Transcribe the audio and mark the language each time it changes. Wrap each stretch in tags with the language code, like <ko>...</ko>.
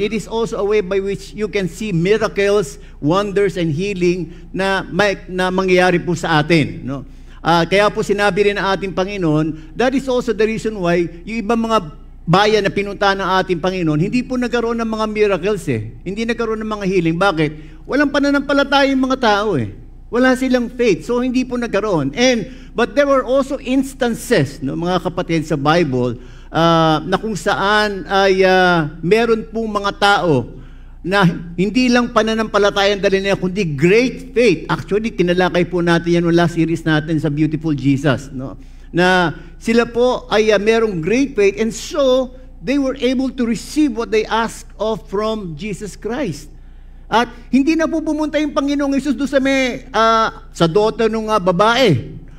<en>It is also a way by which you can see miracles, wonders, and healing</en> <tl>na mangyayari po sa atin. Kaya po sinabi rin ng ating Panginoon,</tl> <en>that is also the reason why</en> <tl>yung ibang mga bayan na pinuntahan ng ating Panginoon, hindi po nagkaroon ng mga miracles Hindi nagkaroon ng mga healing. Bakit? Walang pananampalataya yung mga tao Wala silang faith. So hindi po nagkaroon.</tl> <en>But there were also instances,</en> <tl>mga kapatid, sa Bible, na kung saan ay meron pong mga tao na hindi lang pananampalataya ang dali nila, kundi great faith.</tl> <en>Actually,</en> <tl>tinalakay po natin yan yung</tl> <en>last series natin sa Beautiful Jesus,</en> <tl>na sila po ay merong</tl> <en>great faith, and so they were able to receive what they asked of from Jesus Christ.</en> <tl>At hindi na po pumunta yung Panginoong Hesus doon sa daughter ng babae.</tl>